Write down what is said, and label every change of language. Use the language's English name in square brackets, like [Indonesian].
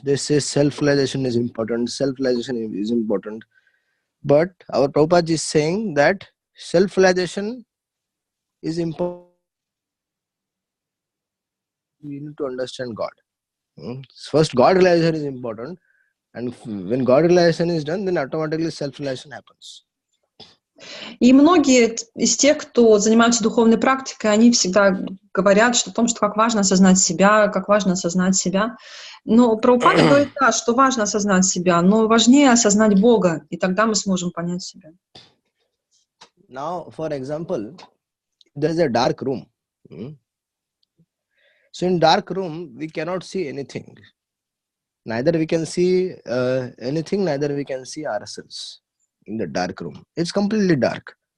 [English] They say self-realization is important. Self-realization is important. But our Prabhupada is saying that self-realization is important. We need to understand God. First, God realization is important. And when God realization is done, then automatically self-realization happens. [Russian] И многие из тех, кто занимаются духовной практикой, они всегда говорят о том, что как важно осознать себя, как важно осознать себя. Но Прабхупада говорит, да, что важно осознать себя, но важнее осознать Бога, и тогда мы сможем понять себя. [English] Now, for example, there is a dark room. So in dark room, we cannot see anything. Neither we can see anything, neither we can see ourselves in the dark room. It's completely dark.